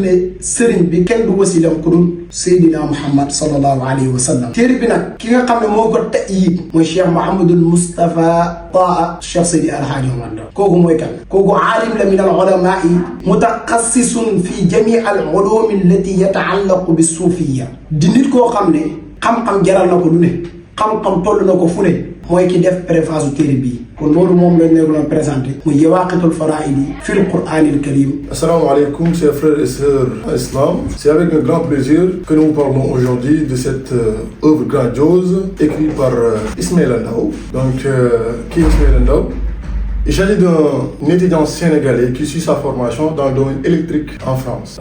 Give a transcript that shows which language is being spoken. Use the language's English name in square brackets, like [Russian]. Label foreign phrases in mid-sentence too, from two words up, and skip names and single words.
[Wolof] ne sëriñ bi kenn du wasilam ku dul Seydina Muhammad [Arabic] صلى الله عليه وسلم [Wolof] téere bi nag ki nga xam ne moo ko ta'yid mooy Cheikh Mouhamadul Moustapha Taha Cheikh Seydi Alhaaji Omar Ndaw kooku mooy kan kooku aalim la [Arabic] من العلماء متخصص في جميع العلوم التي تتعلق بالصوفية [Wolof] di nit koo xam ne xam-xam jaral na ko lu ne xam-xam toll na ko fu ne mooy ki def préface téere bii kon loolu moom lañ leen doon présenté muy yawaaqitul faraidi fil quraanil karim. [Arabic] السلام عليكم [French] chers frères et sœurs en islam. C'est avec un grand plaisir que nous parlons aujourd'hui de cette œuvre grandiose écrite par Ismaïla Ndaw. Donc qui est Ismaïla Ndaw? Il s'agit d'un étudiant sénégalais qui suit sa formation dans le domaine électrique en France.